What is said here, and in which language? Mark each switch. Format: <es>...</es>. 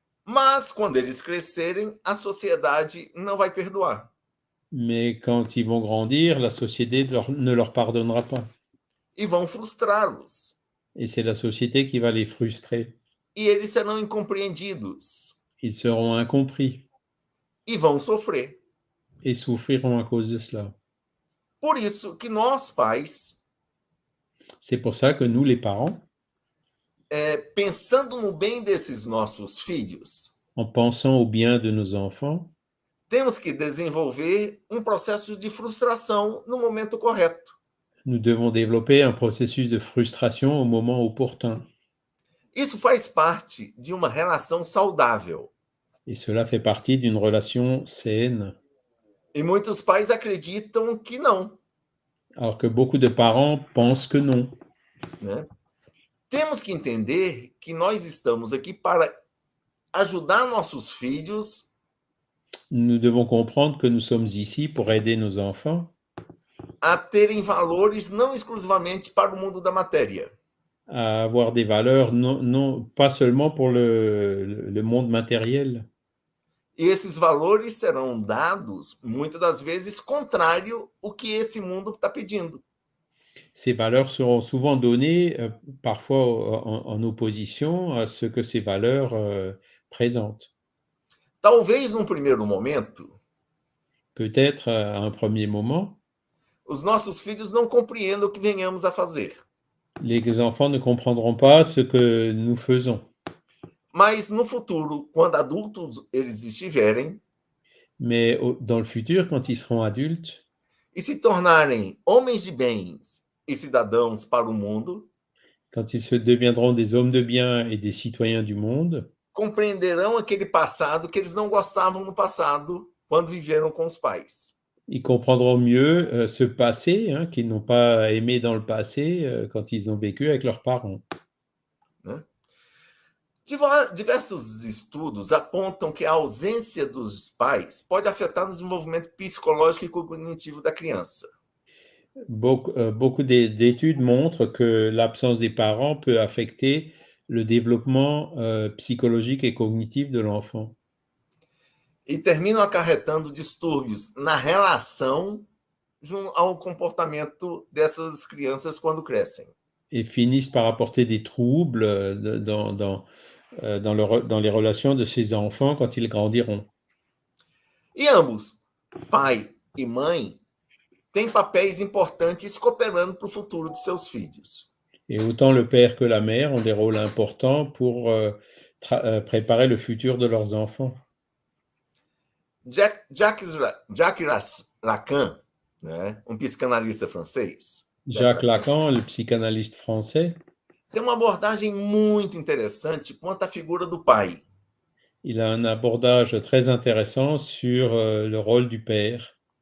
<pt>Mas quando eles crescerem, a sociedade não vai perdoar.</pt> <fr>Mais quand ils vont grandir, la société ne leur pardonnera pas.</fr> <pt>E vão frustrá-los.</pt> <fr>Et c'est la société qui va les frustrer.</fr> <pt>E eles serão incompreendidos.</pt> <fr>Ils seront incompris.</fr> <pt>E vão sofrer.</pt> <fr>Et souffriront à cause de cela.</fr> <pt>Por isso que nós, pais,</pt> <fr>c'est pour ça que nous, les parents,</fr> <pt>pensando no bem desses nossos filhos,</pt> <fr>en pensant au bien de nos enfants,</fr> <pt>temos que desenvolver processo de frustração no momento correto.</pt> <fr>Nous devons développer un processus de frustration au moment opportun.</fr> <pt>Isso faz parte de uma relação saudável.</pt> <fr>Et cela fait partie d'une relation saine.</fr> <pt>E muitos pais acreditam que não.</pt> <fr>Alors que beaucoup de parents pensent que non.</fr> <pt>Né? Temos que entender que nós estamos aqui para ajudar nossos filhos</pt> <fr>Nous devons comprendre que nous sommes ici pour aider nos enfants</fr> <pt>a terem valores não exclusivamente para o mundo da matéria.</pt> <fr>à avoir des valeurs, pas seulement pour le monde matériel.</fr> <pt>E esses valores serão dados, muitas das vezes, contrário ao que esse mundo está pedindo.</pt> <fr>Ces valeurs seront souvent données, parfois en opposition à ce que ces valeurs présentent.</fr> <pt>Talvez, num primeiro momento,</pt> <fr>Peut-être à un premier moment,</fr> <pt>os nossos filhos não compreendam o que venhamos a fazer.</pt> <fr>les enfants ne comprendront pas ce que nous faisons.</fr> <pt>Mas, no futuro, quando adultos eles estiverem,</pt> <fr>Mais dans le futur, quand ils seront adultes</fr> <pt>e se tornarem homens de bens e cidadãos para o mundo,</pt> <fr>quand ils se deviendront des hommes de bien et des citoyens du monde,</fr> <pt>compreenderão aquele passado que eles não gostavam no passado, quando viveram com os pais.</pt> <fr>ils comprendront mieux ce passé qu'ils n'ont pas aimé dans le passé quand ils ont vécu avec leurs parents.</fr> <pt>Né? Diversos estudos apontam que a ausência dos pais pode afetar o desenvolvimento psicológico e cognitivo da criança.</pt> <fr>Beaucoup d'études montrent que l'absence des parents peut affecter le développement psychologique et cognitif de l'enfant.</fr> <pt>E terminam acarretando distúrbios na relação ao comportamento dessas crianças quando crescem.</pt> <fr>Et finissent par apporter des troubles dans les relations de ces enfants quand ils grandiront.</fr> <pt>E ambos, pai e mãe, têm papéis importantes cooperando para o futuro de seus filhos.</pt> <fr>Et autant le père que la mère ont des rôles importants pour préparer le futur de leurs enfants.</fr> <pt>Jacques Lacan, né, psicanalista francês.</pt> <fr>Jacques Lacan, le psychanalyste français,</fr> <pt>tem uma abordagem muito interessante quanto à figura do pai.</pt> <fr>Il a un abordage très intéressant sur le rôle du père.</fr>